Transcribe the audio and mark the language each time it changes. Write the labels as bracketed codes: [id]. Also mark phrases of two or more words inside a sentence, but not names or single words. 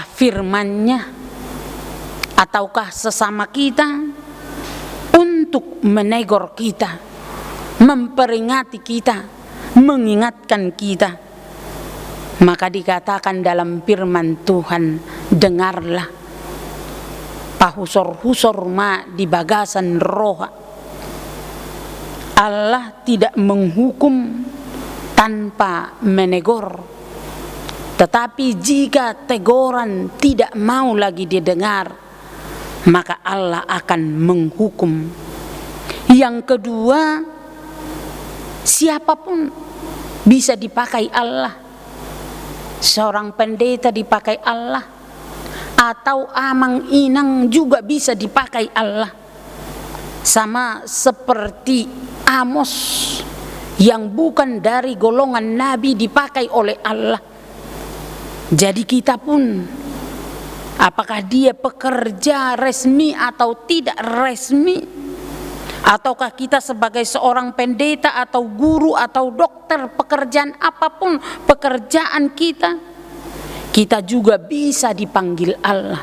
[id] firman-Nya, ataukah sesama kita, untuk menegur kita, memperingati kita, mengingatkan kita, maka dikatakan dalam firman Tuhan, dengarlah [bbc] pahusor-husor ma di bagasan roha. [id] Allah tidak menghukum tanpa menegur, tetapi jika teguran tidak mau lagi didengar, maka Allah akan menghukum. Yang kedua, Siapapun bisa dipakai Allah. Seorang pendeta dipakai Allah, atau [bbc] amang inang [id] juga bisa dipakai Allah. Sama seperti Amos yang bukan dari golongan nabi dipakai oleh Allah. Jadi kita pun, apakah dia pekerja resmi atau tidak resmi, ataukah kita sebagai seorang pendeta atau guru atau dokter, pekerjaan apapun pekerjaan kita, kita juga bisa dipanggil Allah.